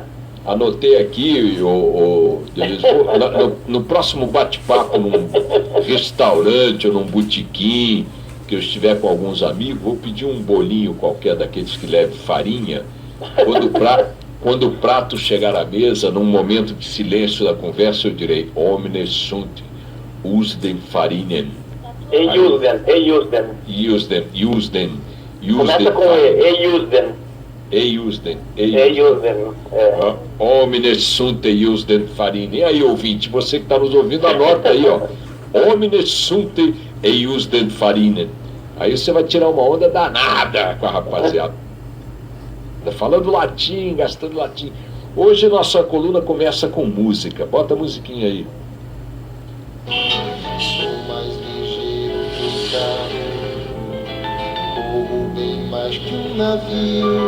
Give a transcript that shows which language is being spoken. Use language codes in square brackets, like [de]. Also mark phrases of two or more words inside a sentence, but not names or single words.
[pt] Anotei aqui, no próximo bate-papo, num restaurante ou num botequim, que eu estiver com alguns amigos, vou pedir um bolinho qualquer daqueles que leve farinha. Quando o prato chegar à mesa, num momento de silêncio da conversa, eu direi: [la] Omnes sunt usdem farinem. Eiusden. [pt] Começa com Eiusden. [la] Eiusden. Omnes sunt eiusden farine. [pt] E aí, ouvinte, você que está nos ouvindo, anota aí, ó. [la] Omnes sunt eiusden farine. [pt] Aí você vai tirar uma onda danada com a rapaziada. Falando latim, gastando latim. Hoje nossa coluna começa com música. Bota a musiquinha aí. Sou mais ligeiro que um carro, corro bem mais que um navio.